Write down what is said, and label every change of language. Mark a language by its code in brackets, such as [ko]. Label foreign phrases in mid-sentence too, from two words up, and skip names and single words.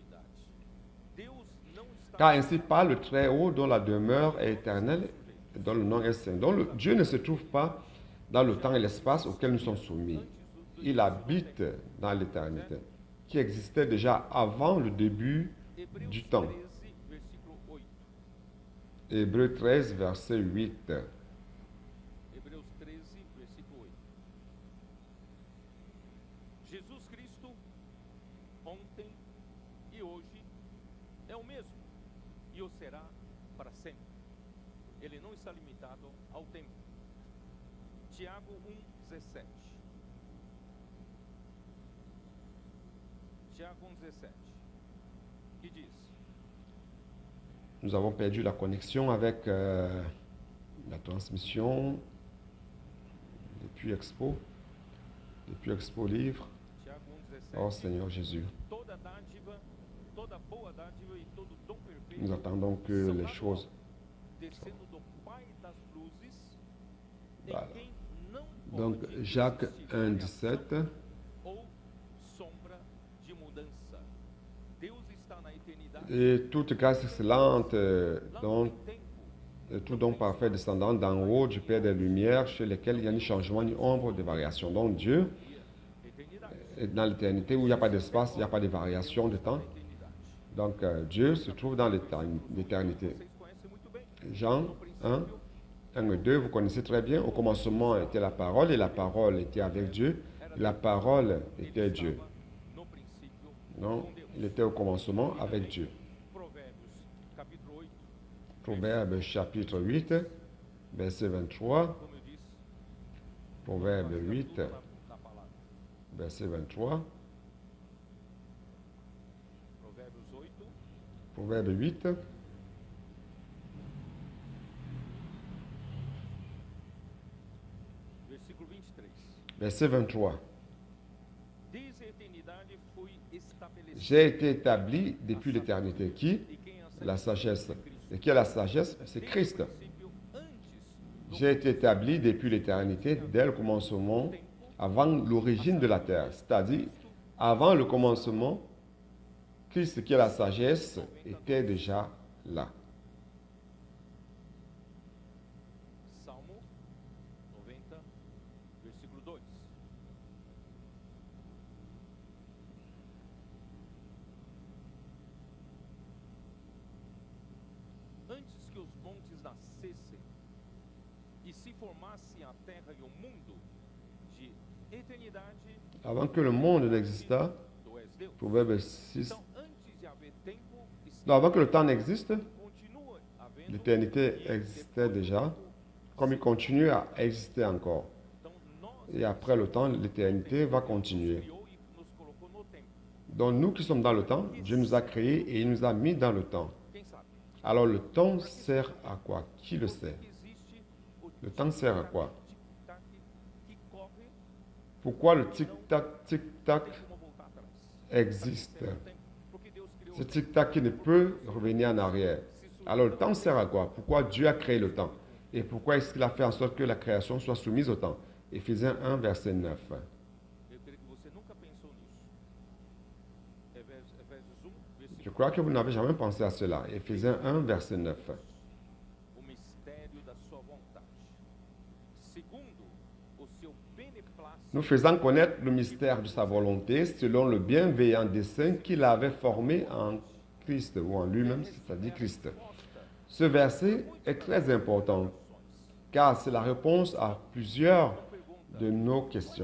[fr] Car ainsi parle le Très-Haut, dont la demeure est éternelle, et dont le nom est saint. Donc Dieu ne se trouve pas dans le temps et l'espace auquel nous sommes soumis. Il habite dans l'éternité, qui existait déjà avant le début du temps. Hébreux 13, verset 8. [pt] Jesus Cristo, ontem e hoje, é o mesmo e o será para sempre. Ele não está limitado ao tempo. Tiago 1,17. Tiago 1,17. Que diz? [fr] Nous avons perdu la connexion avec la transmission depuis Expo Livre. [pt] Tiago 1,17. [fr] Oh Seigneur Jésus, [pt] Toda dádiva, toda boa dádiva e todo dom perfeito [fr] nous attendons que [pt] são [fr] les [pt] lá do [fr] choses... [pt] alto, descendo do Pai das luzes, [fr] Voilà. [pt] em quem não [fr] Donc [pt] pode [fr] Jacques [pt] existir [fr] 1, [pt] variação [fr] 17. [pt] ou sombra de mudança. Deus está na eternidade, [fr] Et toute grâce excellente, [pt] lá [fr] dont, [pt] no tempo, [fr] et tout don parfait descendant d'en haut du Père des Lumières, chez lesquels il n'y a ni changement ni ombre de variation. Donc Dieu [pt] eternidade, [fr] est dans l'éternité où il n'y a pas d'espace, il n'y a pas de variation de temps. [pt] eternidade. [fr] Donc Dieu se trouve dans l'éternité. [pt] Vocês conhecem muito bem. [fr] Jean 1, 1 et 2, vous connaissez très bien. Au commencement était la parole, et la parole était avec Dieu, et la parole était Dieu. [pt] No princípio, [fr] Non, il était au commencement avec Dieu. [pt] Provérbios, capítulo 8, [fr] Proverbe chapitre 8, verset 23. [pt] como eu disse, [fr] Proverbe 8, [pt] tudo na palavra. [fr] verset 23. [pt] Provérbios 8, [fr] Proverbe 8, [pt] versículo 23. [fr] verset 23. [pt] Desde a eternidade fui estabelecido. [fr] J'ai été établi depuis l'éternité. Qui? [pt] E quem a [fr] La sagesse. Et qui est la sagesse? C'est Christ. [pt] princípio, antes do [fr] J'ai été établi depuis l'éternité, dès le commencement, avant l'origine de la terre. C'est-à-dire, avant le commencement, Christ, qui est la sagesse, était déjà là. [pt] Salmo 90, versículo 2. Antes que os montes nascessem e se formasse a terra e o mundo, de eternidade [fr] Avant que le monde n'existât, [pt] tu és Deus. [fr] Proverbe 6. [pt] Então, antes de haver tempo, [fr] Non, avant que le temps n'existe, [pt] continua havendo [fr] l'éternité existait déjà, comme il continue à exister encore. [pt] Então, nós [fr] Et après le temps, l'éternité va continuer. [pt] criou e nos colocou no tempo. [fr] Donc nous qui sommes dans le temps, Dieu nous a créés et il nous a mis dans le temps. [pt] Quem sabe? [fr] Alors le temps sert à quoi? Qui le sait? [pt] Existe o [fr] Le temps sert à quoi? [pt] tic-tac que corre [fr] Pourquoi le tic-tac, tic-tac [pt] tem como voltar atrás. [fr] existe? [pt] Tem tempo, porque Deus criou [fr] Ce tic-tac qui ne peut revenir en arrière. Alors le temps sert à quoi? Pourquoi Dieu a créé le temps? Et pourquoi est-ce qu'il a fait en sorte que la création soit soumise au temps? Éphésiens 1, verset 9. [pt] Eu creio que você nunca pensou nisso. Efésios 1, [fr] Je [pt] versículo [fr] crois que vous n'avez jamais pensé à cela. Éphésiens 1, verset 9. [pt] o mistério da sua vontade. Segundo o seu beneplácito, [fr] Nous faisant connaître le mystère de sa volonté selon le bienveillant dessein qu'il avait formé en Christ ou en lui-même, c'est-à-dire Christ. Ce verset est très important car c'est la réponse à plusieurs de nos questions.